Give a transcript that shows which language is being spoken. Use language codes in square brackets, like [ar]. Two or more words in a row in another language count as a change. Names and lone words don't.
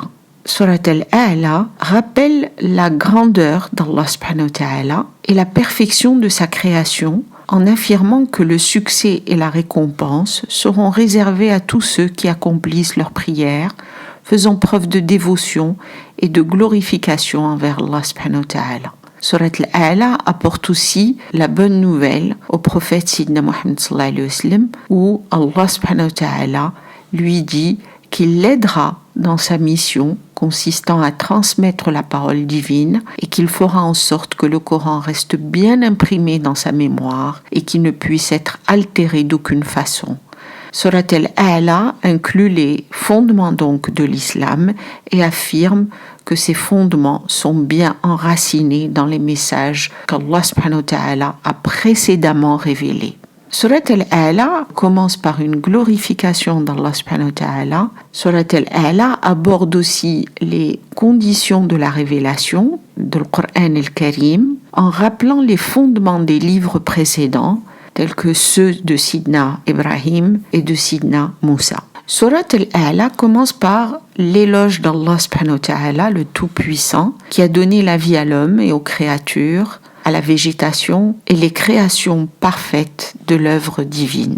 [fr] Surat Al-A'la rappelle la grandeur d'Allah [ar] سبحانه وتعالى [fr] et la perfection de sa création, en affirmant que le succès et la récompense seront réservés à tous ceux qui accomplissent leurs prières, faisant preuve de dévotion et de glorification envers Allah [ar] سبحانه وتعالى. [fr] Surat Al-A'la apporte aussi la bonne nouvelle au prophète Sidna Muhammad [ar] صلى الله عليه وسلم, [fr] où Allah [ar] سبحانه وتعالى [fr] lui dit qu'il l'aidera dans sa mission consistant à transmettre la parole divine et qu'il fera en sorte que le Coran reste bien imprimé dans sa mémoire et qu'il ne puisse être altéré d'aucune façon. Surat Al-A'la inclut les fondements donc de l'islam et affirme que ces fondements sont bien enracinés dans les messages qu'Allah [ar] سبحانه وتعالى [fr] a précédemment révélés. Surat Al-A'la commence par une glorification d'Allah [ar] سبحانه وتعالى. [fr] Surat Al-A'la aborde aussi les conditions de la révélation du Coran al-Karim en rappelant les fondements des livres précédents tels que ceux de Sidna Ibrahim et de Sidna Moussa. Surat Al-A'la commence par l'éloge d'Allah [ar] سبحانه وتعالى, [fr] le Tout-Puissant, qui a donné la vie à l'homme et aux créatures, à la végétation et les créations parfaites de l'œuvre divine.